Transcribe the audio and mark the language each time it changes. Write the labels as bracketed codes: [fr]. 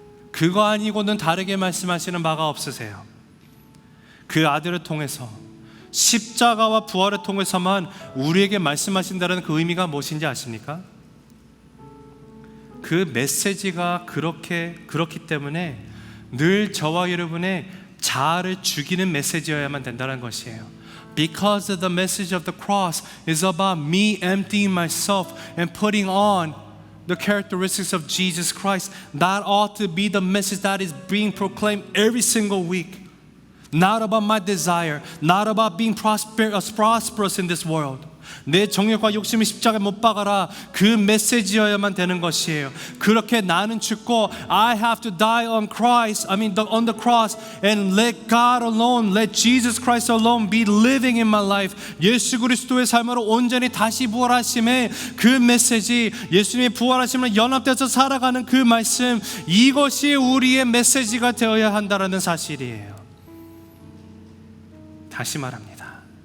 [ko] 그거 아니고는 다르게 말씀하시는 바가 없으세요. 그 아들을 통해서 십자가와 부활을 통해서만 우리에게 말씀하신다는 그 의미가 무엇인지 아십니까? 그 메시지가 그렇기 때문에 늘 저와 여러분의 자아를 죽이는 메시지여야만 된다는 것이에요. [en] Because the message of the cross is about me emptying myself and putting on the characteristics of Jesus Christ. That ought to be the message that is being proclaimed every single week. Not about my desire, not about being prosperous in this world. [ko] 내 정욕과 욕심을 십자가에 못 박아라. 그 메시지여야만 되는 것이에요. 그렇게 나는 죽고 [en] I have to die on on the cross and let God alone, let Jesus Christ alone be living in my life. [ko] 예수 그리스도의 삶으로 온전히 다시 부활하심의 그 메시지, 예수님의 부활하심을 연합돼서 살아가는 그 말씀, 이것이 우리의 메시지가 되어야 한다는 사실이에요. 다시 말합니다.